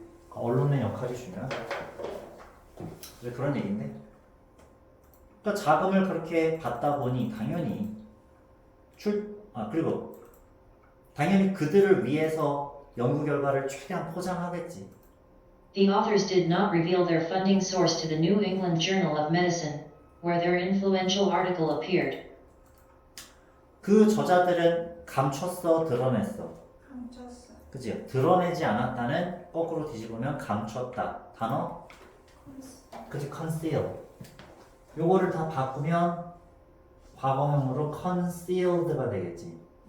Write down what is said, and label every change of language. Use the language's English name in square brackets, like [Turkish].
[Korean] 언론의 역할이 중요하다. 그런 얘기인데. 그러니까 자금을 그렇게 받다 보니 당연히 그리고 당연히 그들을 위해서 연구 결과를 최대한 포장하겠지. [English] The authors did not reveal their funding source to the New England Journal of Medicine, where their influential article appeared. [Korean] 그 저자들은 감췄어, 드러냈어. 감췄어. 그치? 드러내지 않았다는 거꾸로 뒤집으면 감췄다. 단어? 그치? conceal. 요거를 다 바꾸면 과거형으로 concealed가 되겠지.